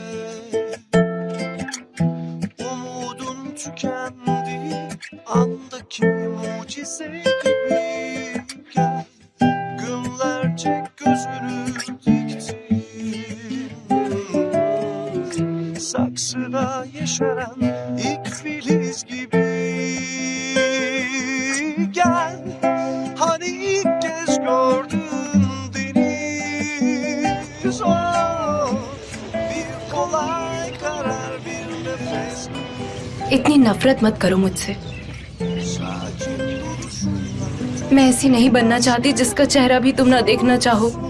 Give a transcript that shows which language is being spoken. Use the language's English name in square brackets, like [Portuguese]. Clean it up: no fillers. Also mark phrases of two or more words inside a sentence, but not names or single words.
[Turkish] umudun tükendi andaki mucize gibi gel günlerce gözünü diktin saksıda yeşeren ilk filiz gibi gel hani ilk kez gördüm [Hindi] इतनी नफरत मत करो मुझसे। मैं ऐसी नहीं बनना चाहती जिसका चेहरा भी तुम ना देखना चाहो।